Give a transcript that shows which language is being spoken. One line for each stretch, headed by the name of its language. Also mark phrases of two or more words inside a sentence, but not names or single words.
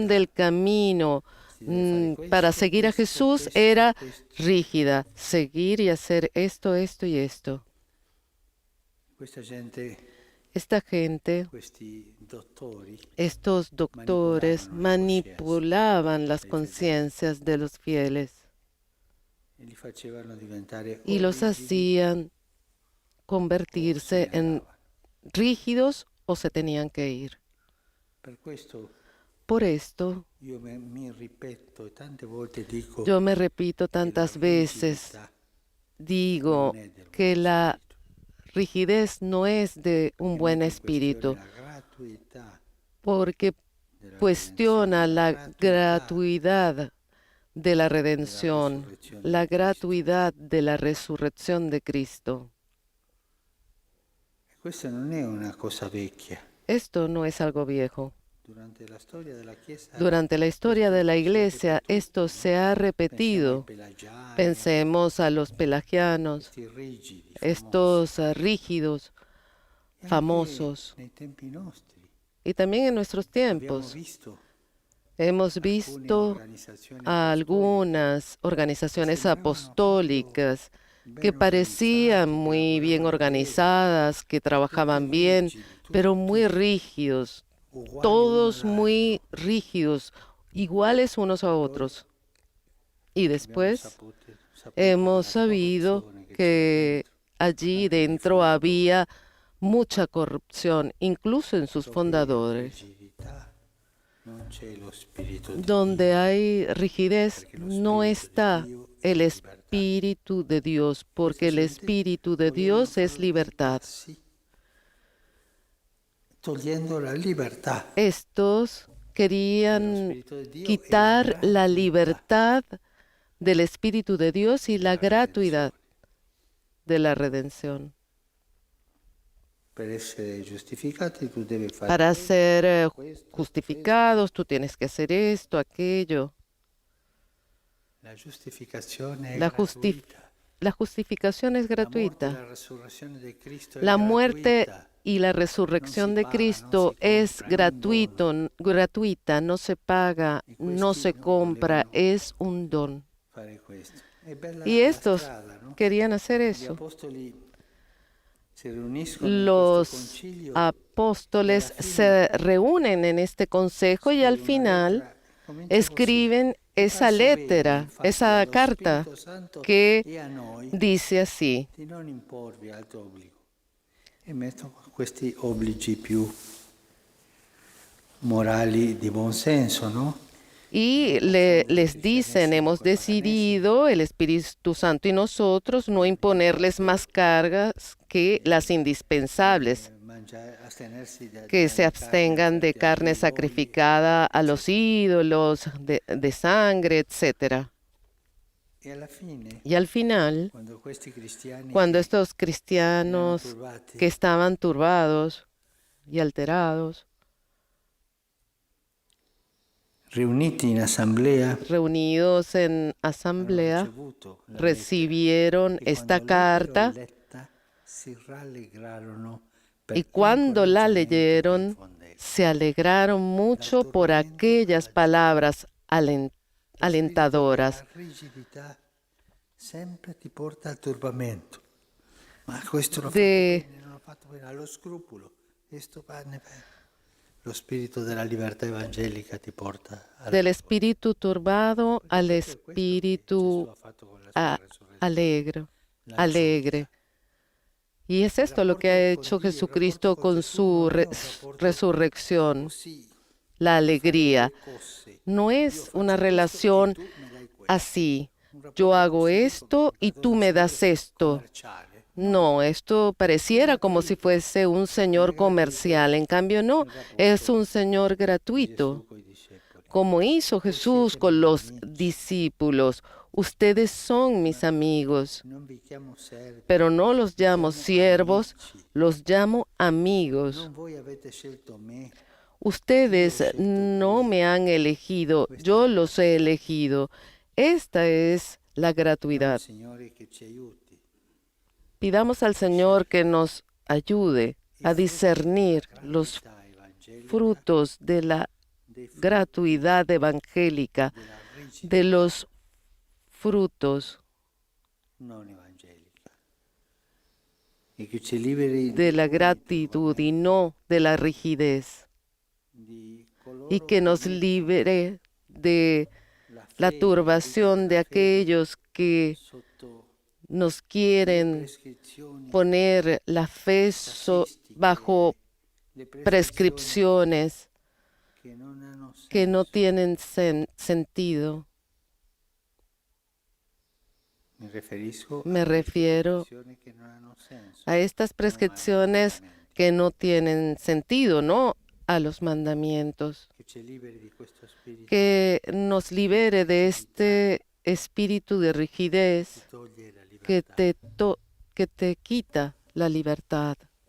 Italian: rigidità.
Spanish: del camino
Italian: Si deve fare
Spanish: para
Italian: questo,
Spanish: seguir a
Italian: questo,
Spanish: Jesús
Italian: questo, era questo.
Spanish: rígida, seguir y hacer esto, esto y esto.
Italian: Questa gente,
Spanish: Esta gente,
Italian: questi dottori,
Spanish: estos doctores, manipulaban las conciencias de los fieles
Italian: e li facevano diventare
Spanish: y o los
Italian: rigidi
Spanish: hacían
Italian: o se
Spanish: convertirse
Italian: ne
Spanish: en
Italian: andavano.
Spanish: rígidos o se tenían que ir.
Italian: Per questo
Spanish: Por esto,
Italian: io mi ripeto e tante volte dico
Spanish: yo me repito
Italian: che la
Spanish: tantas veces,
Italian: rigidità
Spanish: digo
Italian: non è del
Spanish: que
Italian: buon
Spanish: la
Italian: spirito.
Spanish: rigidez no es de un
Italian: Che
Spanish: buen
Italian: mette in questione
Spanish: espíritu,
Italian: la gratuità
Spanish: porque
Italian: della
Spanish: cuestiona
Italian: redenzione,
Spanish: la
Italian: gratuità
Spanish: gratuidad de la
Italian: della
Spanish: redención,
Italian: resurrezione
Spanish: la
Italian: di Cristo.
Spanish: gratuidad de la resurrección de Cristo.
Italian: E questa non è una cosa vecchia.
Spanish: Esto no es algo viejo.
Italian: Durante la storia della Chiesa,
Spanish: Durante la historia de la
Italian: si è
Spanish: Iglesia,
Italian: ripetuto,
Spanish: esto no? se ha
Italian: Pensiamo ai
Spanish: repetido.
Italian: pelagiani,
Spanish: Pensemos a los pelagianos,
Italian: questi rigidi, famosi.
Spanish: estos rígidos,
Italian: E anche
Spanish: famosos.
Italian: nei tempi nostri
Spanish: Y también en nuestros
Italian: abbiamo
Spanish: tiempos
Italian: visto
Spanish: hemos
Italian: alcune
Spanish: visto
Italian: organizzazioni
Spanish: a
Italian: apostoliche
Spanish: algunas organizaciones
Italian: sembravano
Spanish: apostólicas
Italian: proprio
Spanish: que
Italian: ben
Spanish: parecían
Italian: organizzate, che
Spanish: muy bien
Italian: lavoravano bene,
Spanish: organizadas, que trabajaban
Italian: tutti
Spanish: bien,
Italian: rigidi,
Spanish: pero
Italian: tutti
Spanish: muy rígidos,
Italian: uguali
Spanish: todos
Italian: uno
Spanish: muy
Italian: all'altro.
Spanish: rígidos, iguales unos a otros. Y
Italian: Abbiamo
Spanish: después
Italian: saputo
Spanish: hemos
Italian: della
Spanish: sabido
Italian: corruzione che c'era
Spanish: que
Italian: dentro,
Spanish: allí
Italian: anche nei
Spanish: dentro
Italian: fondatori,
Spanish: había mucha corrupción, incluso en sus
Italian: dove
Spanish: fundadores.
Italian: rigidità non c'è lo spirito di
Spanish: Donde
Italian: Dio,
Spanish: hay rigidez
Italian: perché lo
Spanish: no
Italian: spirito
Spanish: está
Italian: di Dio è
Spanish: el
Italian: libertà.
Spanish: Espíritu de Dios, porque
Italian: Questa
Spanish: el
Italian: gente
Spanish: Espíritu de
Italian: volevano
Spanish: Dios es
Italian: farlo
Spanish: libertad.
Italian: diventare, togliendo la libertà.
Spanish: Estos
Italian: Lo
Spanish: querían
Italian: spirito di Dio è
Spanish: quitar la
Italian: gratuità
Spanish: libertad del Espíritu de Dios y la
Italian: della
Spanish: gratuidad
Italian: redenzione.
Spanish: de la redención.
Italian: Per essere giustificati tu devi fare
Spanish: Para
Italian: questo,
Spanish: ser
Italian: questo,
Spanish: justificados, tú tienes que hacer esto, aquello.
Italian: La giustificazione è
Spanish: La,
Italian: gratuita.
Spanish: la justificación es
Italian: La morte e
Spanish: gratuita.
Italian: la resurrezione di Cristo è
Spanish: La muerte
Italian: gratuita.
Spanish: y la resurrección de Cristo es gratuita, no se paga, no se compra, es un don.
Italian: Fare questo. È bella
Spanish: Y
Italian: la
Spanish: estos
Italian: strada, no?
Spanish: querían hacer
Italian: Gli
Spanish: eso.
Italian: apostoli si riuniscono in questo
Spanish: Los
Italian: concilio
Spanish: apóstoles y al fin se reúnen en este consejo y al
Italian: scrive una
Spanish: final
Italian: lettera, comincia
Spanish: escriben
Italian: così.
Spanish: esa
Italian: Faccio bene, lettera, infatti,
Spanish: esa
Italian: allo
Spanish: carta
Italian: Spirito Santo
Spanish: que
Italian: e a noi
Spanish: dice así:
Italian: di non imporvi altro obbligo. E metto questi obblighi più morali di buon senso, no?
Spanish: y les dicen, hemos decidido, el Espíritu Santo y nosotros, no imponerles más cargas que las indispensables,
Italian: Astenersi
Spanish: que se abstengan de carne sacrificada a los ídolos, de sangre, etc.
Italian: E alla fine,
Spanish: Y al final,
Italian: quando questi cristiani
Spanish: cuando
Italian: che
Spanish: estos
Italian: erano
Spanish: cristianos
Italian: turbati
Spanish: que estaban turbados y alterados,
Italian: riuniti in assemblea,
Spanish: reunidos en
Italian: hanno
Spanish: asamblea,
Italian: ricevuto la
Spanish: recibieron
Italian: lettera, e
Spanish: esta
Italian: quando l'ebbero
Spanish: carta
Italian: letta, si rallegrarono
Spanish: y
Italian: per
Spanish: cuando la
Italian: l'incoraggiamento che
Spanish: leyeron
Italian: infondeva.
Spanish: se alegraron mucho por aquellas palabras
Italian: Lo spirito
Spanish: alentadoras.
Italian: della rigidità sempre ti porta al turbamento. Ma questo l'ho de- fatto bene, non l'ho fatto bene, allo scrupolo. Questo pane bene. Lo spirito della libertà evangelica ti porta
Spanish: del espíritu turbado al
Italian: proprio questo che Gesù
Spanish: espíritu
Italian: ha fatto con la sua resurrezione. La
Spanish: alegre.
Italian: gioia.
Spanish: Y es esto lo que ha hecho
Italian: Il rapporto
Spanish: Jesucristo
Italian: con
Spanish: con
Italian: Gesù
Spanish: su
Italian: non è un rapporto
Spanish: resurrección,
Italian: così,
Spanish: la
Italian: di fare
Spanish: alegría.
Italian: due cose.
Spanish: No
Italian: Io
Spanish: es una
Italian: faccio questo e
Spanish: relación
Italian: tu me dai questo.
Spanish: así.
Italian: Un
Spanish: Yo
Italian: rapporto
Spanish: hago
Italian: così
Spanish: esto y tú me das esto.
Italian: commerciale.
Spanish: No, esto pareciera como si fuese un Señor comercial. En cambio, no, es un Señor gratuito,
Italian: Gesù coi discepoli.
Spanish: como hizo Jesús con los discípulos. Ustedes son mis amigos,
Italian: Non vi chiamo servi,
Spanish: pero no los
Italian: vi
Spanish: llamo
Italian: chiamo
Spanish: siervos,
Italian: amici.
Spanish: los llamo amigos.
Italian: Non voi avete scelto me,
Spanish: Ustedes no me han elegido, yo los he elegido. Esta es la
Italian: chiediamo al
Spanish: gratuidad.
Italian: Signore che ci aiuti.
Spanish: Pidamos al Señor que nos ayude a discernir los
Italian: Gratità evangelica
Spanish: frutos de la
Italian: dei frutti
Spanish: gratuidad evangélica,
Italian: della rigidità
Spanish: de los frutos
Italian: non evangelica. E che ci liberi
Spanish: de la gratitud y no de la rigidez,
Italian: di
Spanish: y
Italian: coloro
Spanish: que nos
Italian: mettono
Spanish: libere de
Italian: la
Spanish: la
Italian: fede,
Spanish: turbación de
Italian: la fede
Spanish: aquellos que
Italian: sotto
Spanish: nos
Italian: le
Spanish: quieren
Italian: prescrizioni
Spanish: poner la fe
Italian: tassistiche,
Spanish: bajo
Italian: le prescrizioni
Spanish: prescripciones
Italian: che non hanno
Spanish: que no
Italian: senso.
Spanish: tienen sentido.
Italian: Mi riferisco
Spanish: Me
Italian: a
Spanish: refiero
Italian: prescrizioni che non hanno senso,
Spanish: a estas prescripciones que no tienen sentido, no a los mandamientos.
Italian: che ci liberi di questo spirito
Spanish: Que nos libere de este espíritu de
Italian: che
Spanish: rigidez
Italian: toglie la
Spanish: que
Italian: libertà.
Spanish: que te quita la libertad.